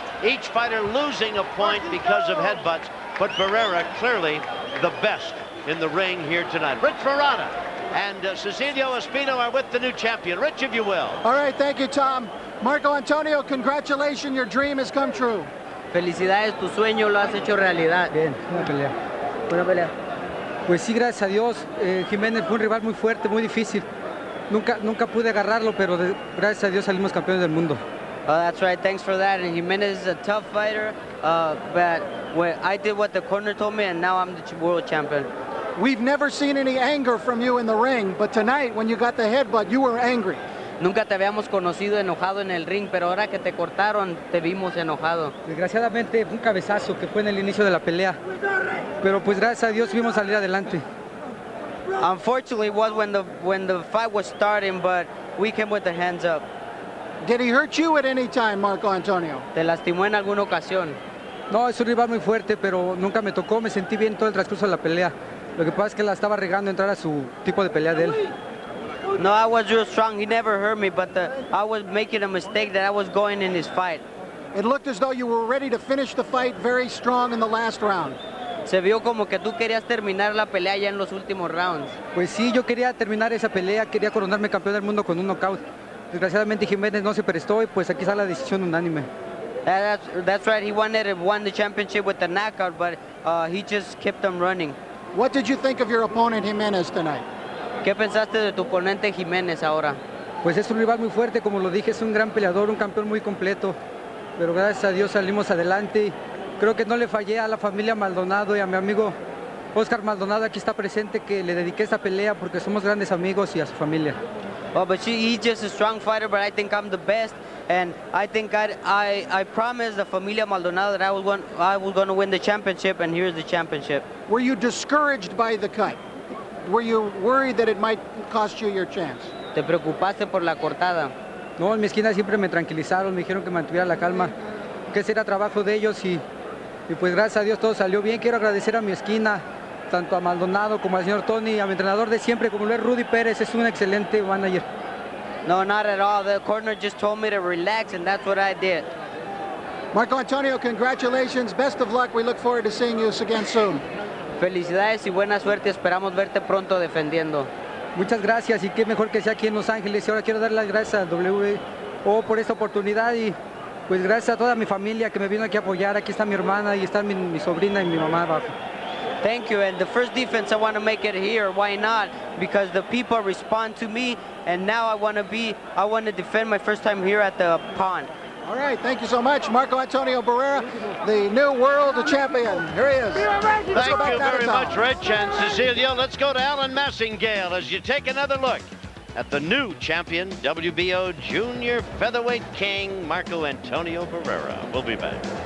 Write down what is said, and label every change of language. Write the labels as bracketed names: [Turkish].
[English] Each fighter losing a point because of headbutts, but Barrera clearly the best in the ring here tonight. Rich Ferrara and Cecilio Espino are with the new champion. Rich, if you will. All right, thank you, Tom. Marco Antonio, congratulations, your dream has come true. [Spanish] Felicidades, tu sueño lo has hecho realidad. Bien, buena pelea. Buena pelea. Pues sí, gracias a Dios. Jiménez fue un rival muy fuerte, muy difícil. Nunca pude agarrarlo, pero gracias a Dios salimos campeones del mundo. [English] Oh, that's right. Thanks for that. And Jimenez is a tough fighter, but I did what the corner told me, and now I'm the world champion. We've never seen any anger from you in the ring, but tonight, when you got the headbutt, you were angry. [Spanish] Nunca te habíamos conocido enojado en el ring, pero ahora que te cortaron, te vimos enojado. Desgraciadamente fue un cabezazo que fue en el inicio de la pelea, pero pues gracias a Dios vimos salir adelante. [English] Unfortunately, it was when the fight was starting, but we came with the hands up. Did he hurt you at any time, Marco Antonio? [Spanish] ¿Te lastimó en alguna ocasión? No, es un rival muy fuerte, pero nunca me tocó. Me sentí bien todo el transcurso de la pelea. Lo que pasa es que la estaba regando entrar a su tipo de pelea de él. [English] No, I was real strong. He never hurt me, but I was making a mistake that I was going in his fight. It looked as though you were ready to finish the fight very strong in the last round. [Spanish] Se vio como que tú querías terminar la pelea ya en los últimos rounds. Pues sí, yo quería terminar esa pelea, quería coronarme campeón del mundo con un knockout. Desgraciadamente Jimenez no se prestó y pues aquí está la decisión unánime. [English] That's right. He wanted to win the championship with the knockout, but he just kept them running. What did you think of your opponent Jimenez tonight? [Spanish] ¿Qué pensaste de tu oponente Jimenez ahora? Pues es un rival muy fuerte, como lo dije, es un gran peleador, un campeón muy completo. Pero gracias a Dios salimos adelante. Creo que no le fallé a la familia Maldonado y a mi amigo Oscar Maldonado, aquí está presente, que le dediqué esta pelea porque somos grandes amigos y a su familia. [English] Well, but he's just a strong fighter, but I think I'm the best. And I think I promised the familia Maldonado that I was going to win the championship, and here's the championship. Were you discouraged by the cut? Were you worried that it might cost you your chance? [Spanish] ¿Te preocupaste por la cortada? No, en mi esquina siempre me tranquilizaron, me dijeron que mantuviera la calma, que ese era trabajo de ellos y pues gracias a Dios todo salió bien. Quiero agradecer a mi esquina, tanto a Maldonado como al señor Tony, a mi entrenador de siempre, como lo es Rudy Pérez, es un excelente manager. [English] No, not at all. The corner just told me to relax, and that's what I did. Marco Antonio, congratulations. Best of luck. We look forward to seeing you again soon. [Spanish] Felicidades y buena suerte. Esperamos verte pronto defendiendo. Muchas gracias y qué mejor que sea aquí en Los Ángeles. Y ahora quiero dar las gracias a WO por esta oportunidad y pues gracias a toda mi familia que me vino aquí a apoyar. Aquí está mi hermana y está mi sobrina y mi mamá abajo. [English] Thank you. And the first defense, I want to make it here. Why not? Because the people respond to me, and now I want to defend my first time here at the pond. All right, thank you so much. Marco Antonio Barrera, the new world champion. Here he is. Thank you very much, Rich and Cecilia. Let's go to Alan Massingale as you take another look at the new champion, WBO Junior Featherweight King, Marco Antonio Barrera. We'll be back.